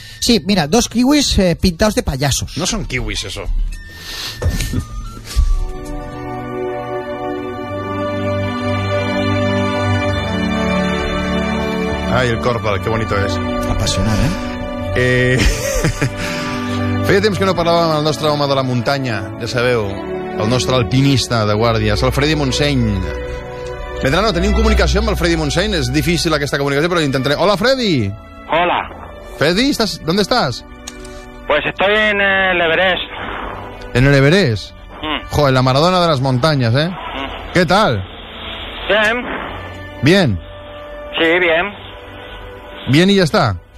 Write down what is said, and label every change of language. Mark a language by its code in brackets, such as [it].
[es] Sí, mira, dos kiwis pintados de payasos. No son kiwis eso. Ay, el Corpal, qué bonito es. Apasionado, ¿eh? [ca] Feia temps que no parlàvem amb el nostre home de la muntanya, ja sabeu, el nostre alpinista de guàrdies, el Freddy Montseny. Medrano, tenim comunicació amb el Freddy Montseny, és difícil aquesta comunicació, però intentaré. [es] Hola, Freddy! Hola. Freddy, estás, ¿dónde estás? Pues estoy en el Everest. ¿En el Everest? Joder, la Maradona de las montañas, ¿eh? ¿Qué tal? Bien. ¿Bien? Sí, bien. Bien y ya está.